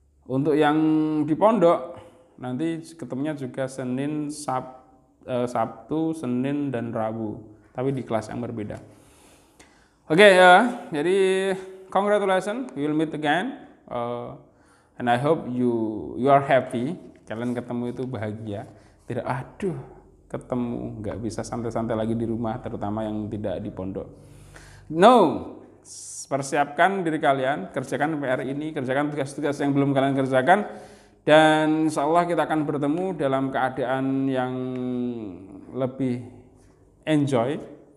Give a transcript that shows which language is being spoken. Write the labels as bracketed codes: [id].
[id] Untuk yang di pondok nanti ketemunya juga Senin, Sabtu, Senin, dan Rabu. Tapi di kelas yang berbeda. Oke, ya, jadi [en] congratulations, we will meet again, and I hope you are happy. [id] Kalian ketemu itu bahagia, tidak aduh ketemu nggak bisa santai-santai lagi di rumah, terutama yang tidak di pondok. No, persiapkan diri kalian, kerjakan PR ini, kerjakan tugas-tugas yang belum kalian kerjakan, dan insya Allah kita akan bertemu dalam keadaan yang lebih enjoy.